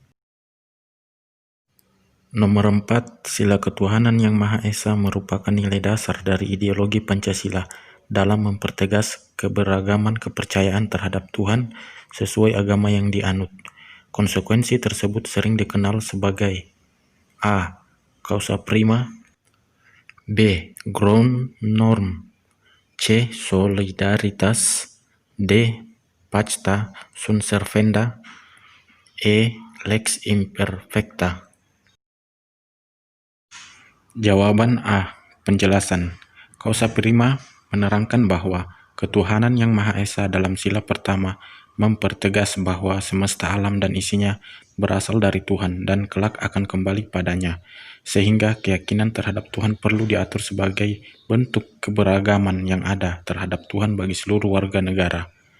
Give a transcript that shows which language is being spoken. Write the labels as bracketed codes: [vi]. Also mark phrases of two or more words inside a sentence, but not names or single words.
[id] Nomor 4, sila ketuhanan yang Maha Esa merupakan nilai dasar dari ideologi Pancasila dalam mempertegas keberagaman kepercayaan terhadap Tuhan sesuai agama yang dianut. Konsekuensi tersebut sering dikenal sebagai A. [la] Causa prima, [id] B. [en] Ground norm, [id] C. [la] Solidaritas, D. Pacta sunt servanda, E. Lex imperfecta. [id] Jawaban A. Penjelasan. [la] Causa prima [id] menerangkan bahwa ketuhanan yang Maha Esa dalam sila pertama mempertegas bahwa semesta alam dan isinya berasal dari Tuhan dan kelak akan kembali padanya, sehingga keyakinan terhadap Tuhan perlu diatur sebagai bentuk keberagaman yang ada terhadap Tuhan bagi seluruh warga negara.